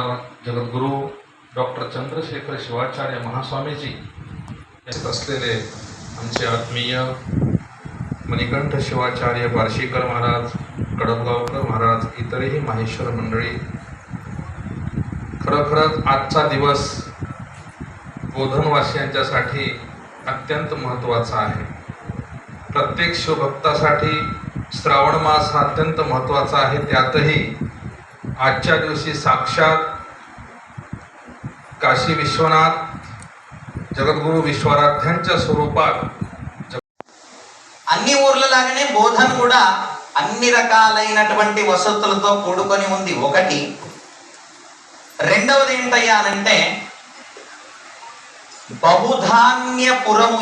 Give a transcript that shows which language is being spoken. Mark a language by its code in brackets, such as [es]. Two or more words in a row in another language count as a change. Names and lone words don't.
[mr] जगद्गुरु डॉक्टर चंद्रशेखर शिवाचार्य महास्वामीजी असलेले आमचे आत्मीय मणिकंठ शिवाचार्य बार्शीकर महाराज, कडपगावकर महाराज, इतरही माहेश्वर मंडळी, खरोखरच आजचा दिवस बोधनवासियांच्यासाठी अत्यंत महत्त्वाचा आहे. प्रत्येक शिवभक्तासाठी श्रावण मास हा अत्यंत महत्त्वाचा आहे. त्यातही आजच्या दिवशी साक्षात काशी विश्वनाथ [te] జగద్గురు విశ్వరాధ్యంచ స్వరూపాలు అన్ని ఊర్లలాగానే బోధన్ కూడా అన్ని రకాలైనటువంటి వసతులతో కూడుకొని ఉంది. ఒకటి. రెండవది ఏంటయ్యానంటే బహుధాన్యపురము.